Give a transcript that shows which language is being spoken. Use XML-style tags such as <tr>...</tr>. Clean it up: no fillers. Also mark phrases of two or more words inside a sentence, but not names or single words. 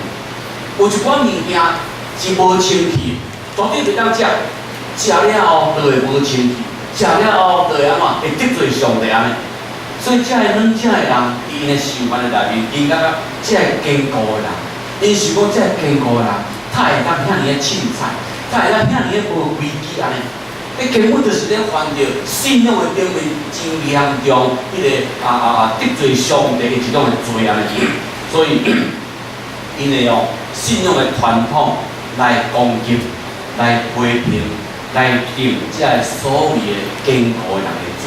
<nan>有一寡物件是无清气，绝对袂当食，食了后就会无清气。食了后，就会安怎？会得罪上帝安尼。所以，这个软正的人，因的想法的内面，因感觉这个坚固的人，因想讲这个坚固的人，他会当遐尼的凊彩，他会当遐尼的无规矩安尼。你根本就是咧犯着信仰的顶面真严重，迄个得罪上帝的一种的罪安尼。所以， 因会用信仰的传统来攻击、来批评、来定这所谓的坚固的人的罪。</nan>